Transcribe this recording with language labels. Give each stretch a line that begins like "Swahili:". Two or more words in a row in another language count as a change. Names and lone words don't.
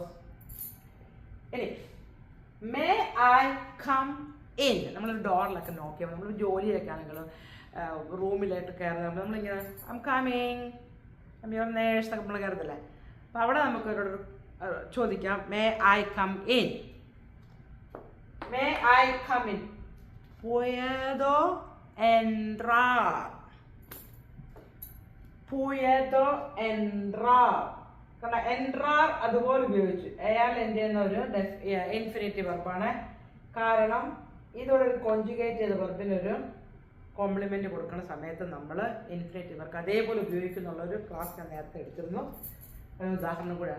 Malayalam: ഇനി
English: may I come in,
Malayalam: നമ്മളൊരു ഡോറിലൊക്കെ നോക്കിയാൽ നമ്മൾ ജോലിയൊക്കെ ആണെങ്കിലും റൂമിലായിട്ട് കയറുന്ന നമ്മളിങ്ങനെ
English: I'm coming, your nurse
Malayalam: ഒക്കെ നമ്മൾ കയറത്തില്ലേ. അപ്പോൾ അവിടെ നമുക്കൊരു ചോദിക്കാം
English: may I come in, may I come in,
Spanish: puedo entrar, puedo entrar.
Malayalam: കാരണം എൻട്രാർ അതുപോലെ ഉപയോഗിച്ചു. അയാൾ എൻ്റെ എന്നൊരു ഇൻഫിനിറ്റീവ് വെർബാണ്. കാരണം ഇതോടെ ഒരു കോൺജുഗേറ്റ് ചെയ്ത വെർബിനൊരു കോംപ്ലിമെന്റ് കൊടുക്കുന്ന സമയത്ത് നമ്മൾ ഇൻഫിനിറ്റീവ് വർക്ക് അതേപോലെ ഉപയോഗിക്കുന്നുള്ളൊരു ക്ലാസ് ഞാൻ നേരത്തെ എടുത്തിരുന്നു. ഒരു ഉദാഹരണം കൂടെയാണ്.